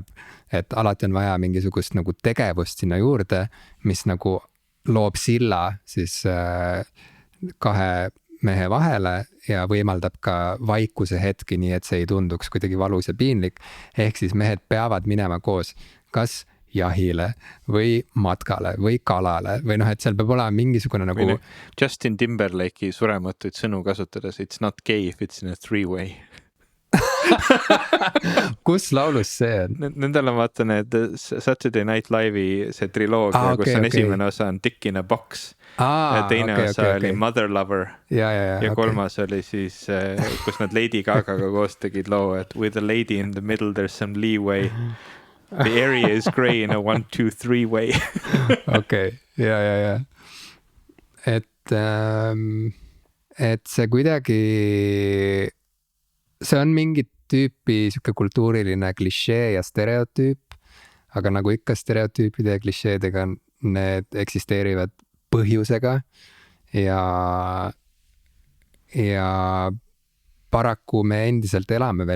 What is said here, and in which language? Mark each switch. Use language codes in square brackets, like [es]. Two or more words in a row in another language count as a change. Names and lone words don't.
[et] Et alati on vaja mingisugust nagu tegevust sinna juurde, mis nagu loob silla siis kahe mehe vahele ja võimaldab ka vaikuse hetki, nii et see ei tunduks kuidagi valus ja piinlik. Ehk siis mehed peavad minema koos kas jahile või matkale või kalale või et seal peab olema mingisugune nagu... Justin Timberlake'i surematuid sõnu kasutades, [en] it's not gay if it's in a three-way. [et] Kus laulus see on? Nendel on vaata need Saturday Night Live'i see triloogia, kus on esimene osa on Dick in a Box. Teine osa oli Mother Lover ja kolmas oli siis, kus nad Lady Gagaga koos tegid loo, et [en] with a lady in the middle there's some leeway. The area is grey in a 1, 2, 3 way. [et] Okei, ja. Et see kuidagi, see on mingit tüüpi siuke kultuuriline klišee ja stereotüüp, aga nagu ikka stereotüüpide ja klišeedega need eksisteerivad põhjusega ja paraku me endiselt elame veel